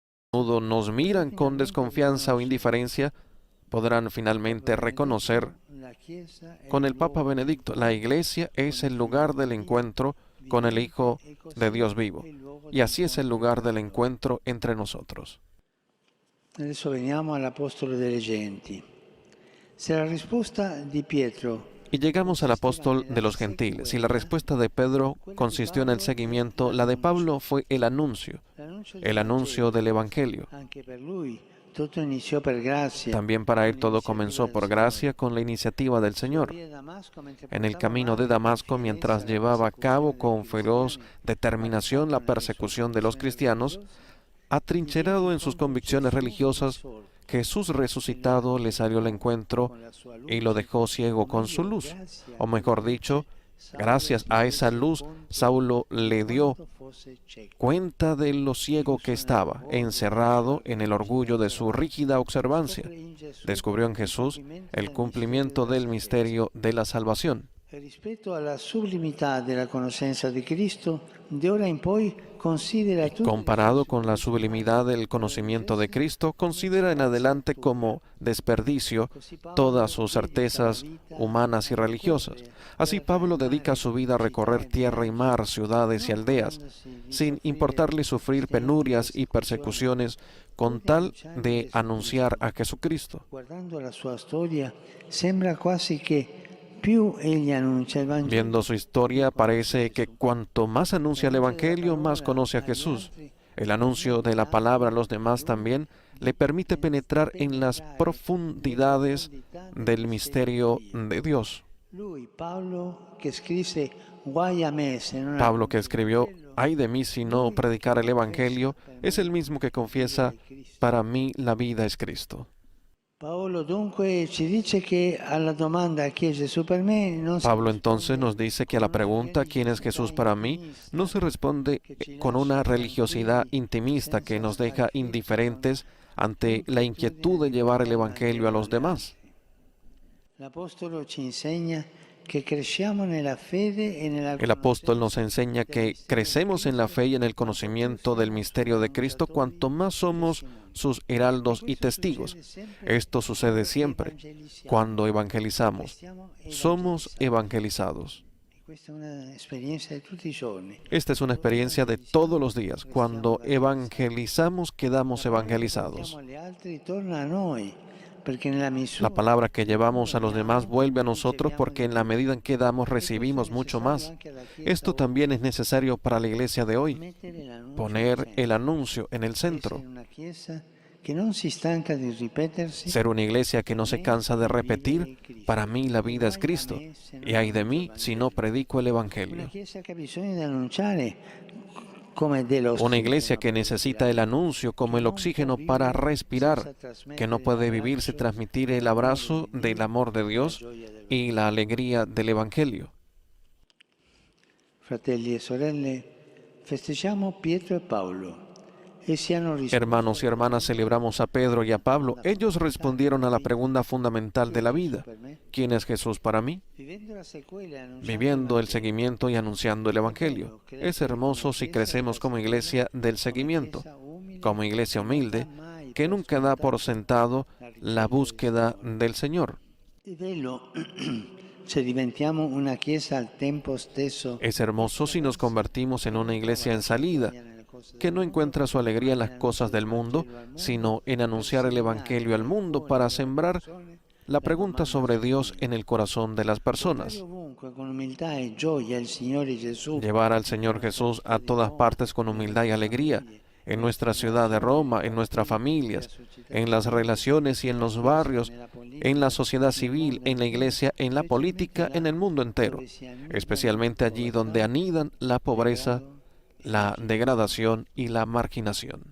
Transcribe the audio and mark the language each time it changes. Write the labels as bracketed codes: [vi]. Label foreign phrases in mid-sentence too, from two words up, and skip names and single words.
[es] menudo nos miran con desconfianza o indiferencia, podrán finalmente reconocer con el Papa Benedicto, la Iglesia es el lugar del encuentro con el Hijo de Dios vivo, y así es el lugar del encuentro entre nosotros. [it] Adesso veniamo all'Apostolo delle Genti. Se la risposta di Pietro [es] Y llegamos al [it] consisteva [es] apóstol de [it] nella [es] los gentiles, y la respuesta de Pedro consistió en el seguimiento, la de Pablo fue el anuncio del Evangelio. [it] anche per lui tutto iniziò per grazia, [es] También para él [it] con [es] todo [it] l'iniziativa [es] comenzó [it] del [es] por [it] Signore. [es] gracia con la iniciativa del [it] Sulla [es] Señor. [it] via di Damasco, mentre [es] En el [it] portava [es] camino de [it] avanti con [es] Damasco, [it] fierezza [es] mientras [it] la [es] llevaba a cabo [it] persecuzione dei [es] con feroz [it] cristiani, [es] determinación la [it] avanzato nelle sue [es] persecución de los [it] convinzioni [es] cristianos, [it] religiose, di lì [es] atrincherado en sus [it] incontro [es] convicciones [it] Gesù [es] religiosas, [it] risorto, [es] Jesús resucitado le salió al encuentro [it] con la sua [es] y lo [it] luce, [es] dejó ciego [it] o [es] con su [it] meglio, [es] luz. [it] grazie a [es] O [it] quella [es] mejor [it] luce, [es] dicho, [it] Saulo [es] gracias [it] si [es] a esa [it] rese [es] luz, [it] conto [es] Saulo [it] di [es] le dio [it] quanto fosse cieco, [es] cuenta de lo ciego que [it] chiuso [es] estaba, [it] nell'orgoglio della sua [es] encerrado en el orgullo de [it] rigida [es] su rígida observancia. [it] scopre in Gesù [es] Descubrió en [it] il [es] Jesús [it] compimento [es] el [it] del mistero [es] cumplimiento [it] della [es] del [it] salvezza. [es] misterio de la salvación. [it] E rispetto alla sublimità della conoscenza di Cristo, di ora in poi considera [es] Y [it] tutte le sue [es] comparado con la [it] superficialità [es] sublimidad del [it] e [es] conocimiento de [it] larghezze [es] Cristo, [it] come [es] considera en [it] strazia [es] adelante [it] altrui. [es] como desperdicio [it] Così [es] todas [it] Paolo [es] sus [it] dedica la [es] certezas [it] vita [es] humanas [it] a [es] y religiosas. [it] percorrere [es] Así [it] terra e [es] Pablo dedica [it] mare, [es] su vida a [it] città [es] recorrer [it] e [es] tierra y [it] villaggi, [es] mar, ciudades y [it] non [es] aldeas, [it] curandosi di [es] sin [it] soffrire [es] importarle sufrir [it] stenti [es] penurias y [it] persecuzioni, [es] persecuciones, [it] pur [es] con [it] di [es] tal [it] annunciare [es] de [it] Gesù [es] anunciar [it] Cristo. [es] a Jesucristo. [it] Guardando la sua storia, sembra quasi che più egli annuncia il Vangelo, [es] Viendo su [it] più [es] historia, [it] conosce [es] parece que [it] Gesù. [es] cuanto más anuncia el [it] L'annuncio della [es] Evangelio, más [it] parola [es] conoce a [it] agli [es] Jesús. [it] altri [es] El anuncio de [it] permette [es] la palabra a [it] anche [es] los [it] a [es] demás [it] lui [es] también le [it] di [es] permite penetrar en las [it] penetrare nelle [es] profundidades [it] profondità del [es] del misterio misterio [it] di Dio. [es] de Dios. [it] Lui, Paolo, che scrisse guai a me se non [es] Pablo, que [it] annuncio il [es] escribió, [it] Vangelo, [es] ay de mí si no [it] lui [es] predicar el [it] confessa [es] Evangelio, [it] per [es] es el [it] me [es] mismo que [it] la vita [es] confiesa, [it] è Cristo. [es] para mí la vida es Cristo. [it] Paolo dunque ci dice che alla domanda chi è Gesù per me non si [es] Pablo entonces [it] risponde [es] nos dice que a [it] con [es] la [it] una [es] pregunta ¿quién es [it] religiosità [es] Jesús para mí? no [it] intimista [es] se responde [it] che ci [es] con [it] lascia [es] una religiosidad [it] tranquilli [es] intimista que [it] senza [es] nos [it] stare [es] deja [it] quieti con [es] indiferentes ante la [it] l'inquietudine [es] inquietud de [it] di [es] llevar el [it] portare il [es] Evangelio [it] Vangelo [es] a los [it] agli [es] demás. [it] altri. L'Apostolo ci insegna che cresciamo nella fede e nella [es] El apóstol nos [it] conoscenza [es] enseña [it] del [es] que [it] mistero di [es] crecemos en la [it] Cristo [es] fe y en el [it] quanto più [es] conocimiento del [it] siamo suoi [es] misterio de Cristo [it] annunciatori [es] cuanto más [it] e [es] somos [it] testimoni. [es] sus [it] E [es] heraldos y [it] questo [es] testigos. [it] succede sempre [es] Esto sucede [it] quando [es] siempre [it] evangelizziamo, [es] cuando [it] perché [es] evangelizamos. [it] stiamo [es] Somos [it] evangelizzando. [es] evangelizados. [it] E questa è un'esperienza di tutti i giorni. [es] Esta es una [it] Dove [es] experiencia de todos [it] evangelizziamo, [es] los días. [it] restiamo [es] Cuando [it] evangelizzati. [es] evangelizamos, quedamos [it] La parola che portiamo [es] evangelizados. [it] agli altri torna a noi, perché nella [es] La [it] misura [es] palabra que [it] in cui [es] llevamos a los demás [it] doniamo, [es] vuelve a nosotros [it] riceviamo [es] porque [it] di [es] en la [it] più. [es] medida en que damos [it] E questo è [es] recibimos mucho [it] necessario [es] más. [it] anche alla Chiesa [es] Esto también [it] oggi. [es] es necesario para la iglesia de hoy. [it] Mettere l'annuncio al [es] Poner el [it] centro. [es] anuncio en el centro. [it] Essere una Chiesa che non si stanca di ripetersi. [es] Ser una iglesia que [it] Per [es] no se [it] me [es] cansa de [it] la vita [es] repetir, [it] è Cristo. [es] para mí la [it] E [es] vida es [it] guai a [es] Cristo. [it] me se [es] Y [it] non [es] ay de [it] annuncio il [es] mí si no [it] Vangelo. [es] predico el [it] Una [es] Evangelio. [it] Chiesa che ha bisogno di annunciare come [es] Una iglesia [it] dell'ossigeno [es] que [it] per [es] necesita el [it] respirare, [es] anuncio como [it] che [es] el [it] non può [es] oxígeno para [it] vivere [es] respirar, [it] senza [es] que no [it] trasmettere [es] puede vivir sin [it] l'abbraccio [es] transmitir el [it] dell'amore [es] abrazo [it] di [es] del [it] Dio [es] amor de [it] e la [es] Dios [it] gioia del [es] y la [it] Vangelo. [es] alegría del Evangelio. [it] Fratelli e sorelle, festeggiamo Pietro e Paolo. Essi hanno risposto [es] Hermanos y [it] alla [es] hermanas, [it] domanda [es] celebramos a Pedro y a Pablo. [it] fondamentale [es] Ellos respondieron a la [it] della vita. [es] pregunta fundamental [it] Chi [es] de [it] è [es] la [it] Gesù [es] vida. [it] per me? [es] ¿Quién es Jesús para mí? [it] Vivendo la sequela e annunciando il [es] Viviendo el [it] Vangelo. [es] seguimiento y anunciando el [it] È [es] Evangelio. [it] bello [es] Es [it] crescere come [es] hermoso si [it] Chiesa [es] crecemos [it] della [es] como [it] sequela, [es] iglesia del [it] come [es] seguimiento, [it] Chiesa umile, [es] como iglesia [it] che non dà [es] humilde, [it] mai [es] que [it] per [es] nunca da por [it] scontato [es] sentado [it] la [es] la [it] ricerca del [es] búsqueda [it] Signore. [es] del Señor. [it] È bello se diventiamo una Chiesa al tempo stesso [es] Es hermoso si nos convertimos en una iglesia en salida, que no encuentra su alegría en las cosas del mundo, sino en anunciar el Evangelio al mundo para sembrar la pregunta sobre Dios en el corazón de las personas. Llevar al Señor Jesús a todas partes con humildad y alegría, en nuestra ciudad de Roma, en nuestras familias, en las relaciones y en los barrios, en la sociedad civil, en la iglesia, en la política, en el mundo entero, especialmente allí donde anidan la pobreza, la degradación y la marginación.